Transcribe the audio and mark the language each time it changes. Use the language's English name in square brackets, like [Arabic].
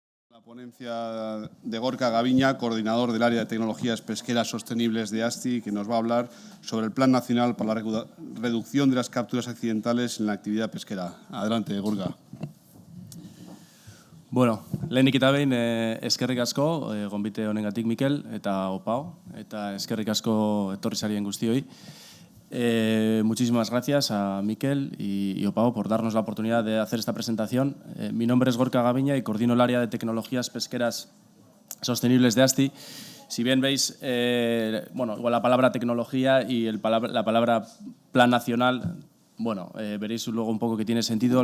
[Spanish] La ponencia de Gorka Gaviña, coordinador del área de tecnologías pesqueras sostenibles de ASTI, que nos va a hablar sobre el Plan Nacional para la Reducción de las Capturas Accidentales en la actividad pesquera. Adelante, Gorka. [Basque] Bueno, lehenik eta behin eskerrik asko, gonbite honengatik Mikel eta Opao, eta eskerrik asko etorri zarien guztioi. [Spanish] Muchísimas gracias a Mikel y Opao por darnos la oportunidad de hacer esta presentación. Mi nombre es Gorka Gaviña y coordino el área de tecnologías pesqueras sostenibles de ASTI. Si bien veis, igual la palabra tecnología y la palabra plan nacional, veréis luego un poco que tiene sentido.